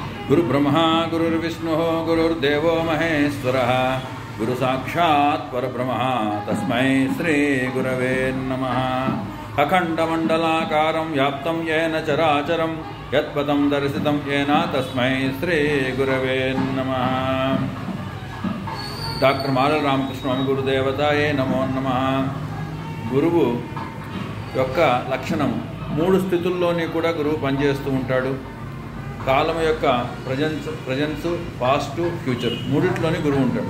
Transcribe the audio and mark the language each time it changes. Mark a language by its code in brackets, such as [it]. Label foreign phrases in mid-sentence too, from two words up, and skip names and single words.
[sa] गुरुब्रह्मा गुरुर्विष्णुः गुरुर्देवो महेश्वरः गुरु साक्षात् परब्रह्मः तस्मै श्री गुरवे नमः। अखंडमंडलाकारं व्याप्तं येन चराचरं यत्पदं दर्शितं येन तस्मै श्री गुरवे नमः। డాక్టర్ మాల రామకృష్ణ గురుదేవతాయే నమో నమః। [te] గురువు యొక్క లక్షణం మూడు స్థితుల్లోని కూడా గురువు పనిచేస్తూ ఉంటాడు। కాలం యొక్క [en] presence past future [te] మూడిట్లోని గురువు ఉంటాడు।